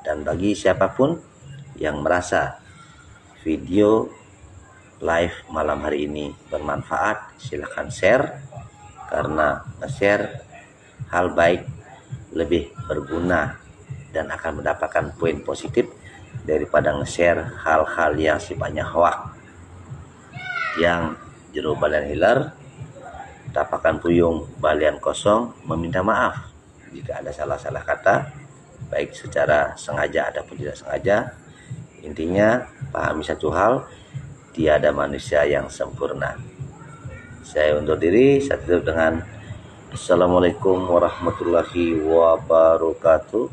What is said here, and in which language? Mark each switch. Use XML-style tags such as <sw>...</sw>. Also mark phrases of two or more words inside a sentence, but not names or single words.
<id>Dan bagi siapapun yang merasa video live malam hari ini bermanfaat, silahkan share, karena nge-share hal baik lebih berguna dan akan mendapatkan poin positif daripada nge-share hal-hal yang sifatnya hoak. Yang</id> <ban>jero balian hilar,</ban> <id>tapakan puyung balian kosong, meminta maaf jika ada salah-salah kata, baik secara sengaja ataupun tidak sengaja. Intinya pahami satu hal, tiada manusia yang sempurna. Saya undur diri, saya tutup dengan</id> <ar>السلام عليكم ورحمة الله وبركاته.</ar>